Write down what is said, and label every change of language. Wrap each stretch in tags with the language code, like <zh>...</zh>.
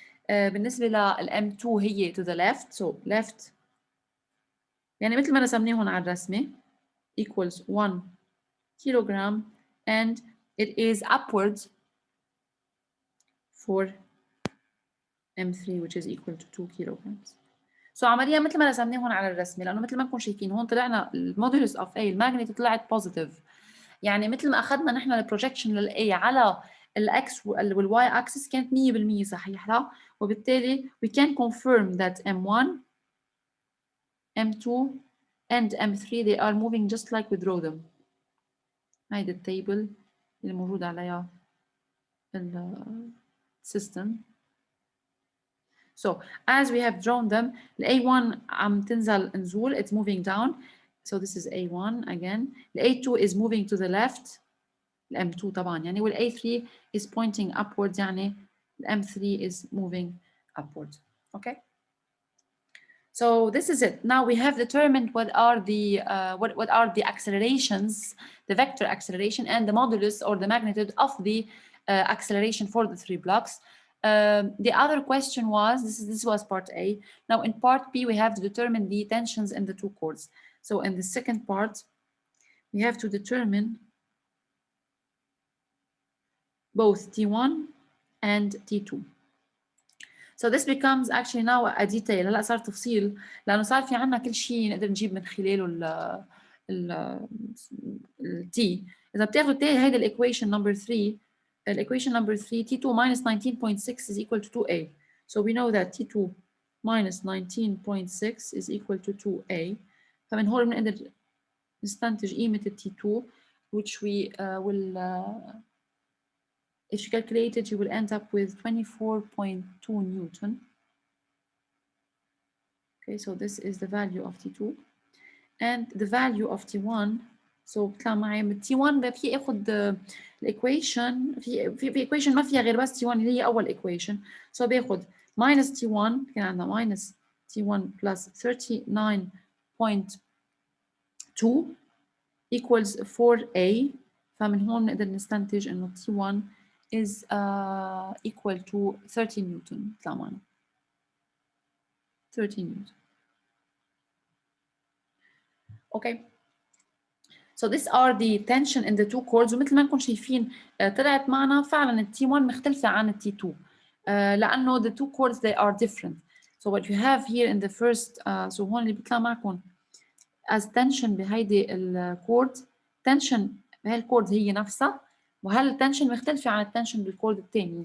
<ar>بالنسبة لل</ar> <en>m2</en> <ar>هي</ar> <en>to the left, so left</en> <ar>يعني مثل ما رسمناهم على الرسمة</ar> <en>equals 1 kilogram and it is upwards for m3 which is equal to 2 kilograms.</en> <ar>So عمليا مثل ما رسمناهم على الرسمة لأنه مثل ما انكم شايفين هون طلعنا المودولس of A الماجنت طلعت positive. يعني مثل ما أخذنا نحن البروجكشن لل A على الإكس والواي أكسس كانت 100% صحيحة وبالتالي</ar> <en>we can confirm that M1, M2 and M3 they are moving just like we draw them.</en> <ar>هيدا التيبل اللي موجود عليها السيستم.</ar> <en>So as we have drawn them, the A1</en> <ar>عم تنزل نزول,</ar> <en>it's moving down. So this is A1 again. The A2 is moving to the left. The M2</en> <ar>طبعا يعني وال</ar> <en>A3 is pointing upwards</en> <ar>يعني</ar> <en>the M3 is moving upwards. Okay. So this is it. Now we have determined what are the accelerations, the vector acceleration and the modulus or the magnitude of the acceleration for the three blocks. The other question was, this was part A. Now in part B, we have to determine the tensions in the two chords. So in the second part, we have to determine both T1 and T2. So this becomes actually now a detail.</en> <ar>هلا صار تفصيل لأنه صار في عنا كل شيء نقدر نجيب من خلاله ال T. إذا بتاخذوا هيدا الإيكويشن</ar> <en>number 3. Equation number 3, T2 minus 19.6 is equal to 2A. So we know that T2 minus 19.6 is equal to 2A.</en> <ar>فمن هون بنقدر نستنتج قيمة T2</ar> <en>which we will If you calculate it, you will end up with 24.2 Newton. Okay, so this is the value of T2 and the value of T1.</en> <ar>So بطلع معي T1 في اخذ الايكويشن في equation ما فيها غير بس T1 اللي هي اول equation. So باخذ minus T1 كان عندنا minus T1 plus 39.2 equals 4A. فمن هون نقدر نستنتج انه T1</ar> <en>is equal to 30 Newton.</en> <ar>بطلع معنا 30 Newton.</ar> <en>Okay. So these are the tension in the two chords.</en> <ar>ومثل ما نكون شايفين طلعت معنا فعلا ال T1 مختلفة عن ال T2 لأنه</ar> <en>the two chords they are different. So what you have here in the first so</en> <ar>هون اللي بيطلع معكم</ar> <en>as tension</en> <ar>بهيدي الكورد tension بهالكورد هي نفسها وهالتنشن مختلفة عن التنشن بالكورد الثاني.</ar>